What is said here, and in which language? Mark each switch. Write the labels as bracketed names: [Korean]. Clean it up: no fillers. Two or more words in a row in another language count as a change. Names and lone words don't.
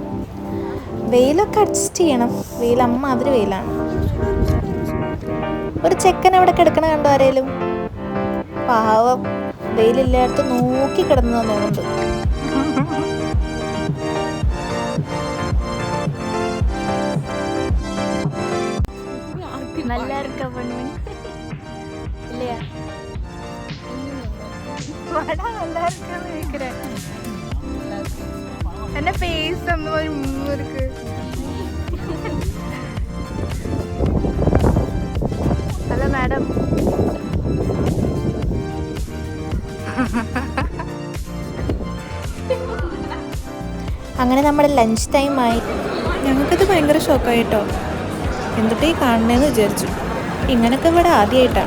[Malayalam] വെയിലൊക്കെ അഡ്ജസ്റ്റ് ചെയ്യണം. വെയിൽ അമ്മ അതിൽ വെയിലാണ്. ഒരു ചെക്കൻ അവിടെ കിടക്കണ കണ്ടോ ആരേലും? പാവം, വെയിലില്ലാത്ത നോക്കി കിടന്നു തോന്നുന്നുണ്ട്. [Tamil] நல்லா இருக்க பொண்ணு இல்லையா? படம் நல்லா இருக்குன்னு நினைக்கிறேன். என்ன பேஸ் அந்த மாதிரி இருக்கு. [English] Hello madam. [Malayalam] അങ്ങനെ നമ്മുടെ [English] lunch time. [Malayalam] ഞങ്ങൾക്കത് ഭയങ്കര ഷോക്കായിട്ടോ. എന്തൊക്കെ കാണണേന്ന് വിചാരിച്ചു. ഇങ്ങനൊക്കെ ഇവിടെ ആദ്യമായിട്ടാണ്.